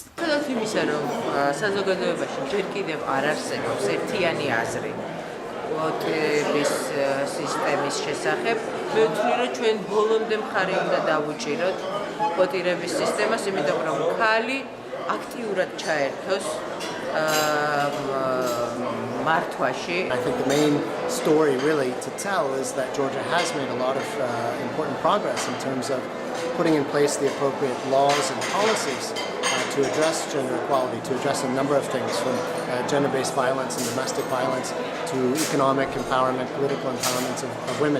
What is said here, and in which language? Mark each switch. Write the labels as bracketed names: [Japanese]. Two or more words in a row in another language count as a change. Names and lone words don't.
[Georgian] სადაც იმისა, რომ საზოგადოებაში ჯერ კიდევ არ არსებობს ერთიანი აზრი კვოტების სისტემის შესახებ, მე ვთვლი, რომ ჩვენ ბოლომდე მხარი უნდა დავუჭიროთ კვოტირების სისტემას, იმიტომ რომ ქალი აქტიურად ჩაერთოს მართვაში. [English] I think the main story really to tell is that Georgia has made a lot of important progress in terms of putting in place the appropriate laws and policies to address gender equality, to address a number of things from gender-based violence and domestic violence to economic empowerment, political empowerment of women.